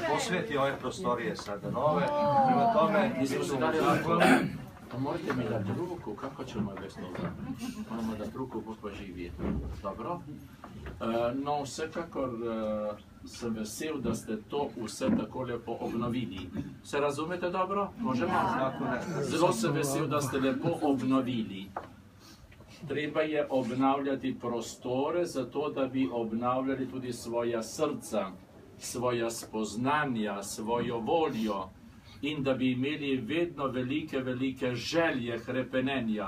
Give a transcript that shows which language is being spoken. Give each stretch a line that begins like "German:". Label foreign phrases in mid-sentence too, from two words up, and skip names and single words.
Croatian: osveti ove prostorije sada nove, prema tome... Pa morate mi dati ruku, kako ćemo bez toga? Moramo dati ruku, Bog pa živi. Dobro?
Slovenian: No, vsekakor sem vesel, da ste to vse tako lepo obnovili. Se razumete dobro? Možemo? Zelo sem vesel, da ste lepo obnovili. Treba je obnavljati prostore, zato da bi obnavljali tudi svoja srca, svoja spoznanja, svojo voljo in da bi imeli vedno velike želje hrepenenja.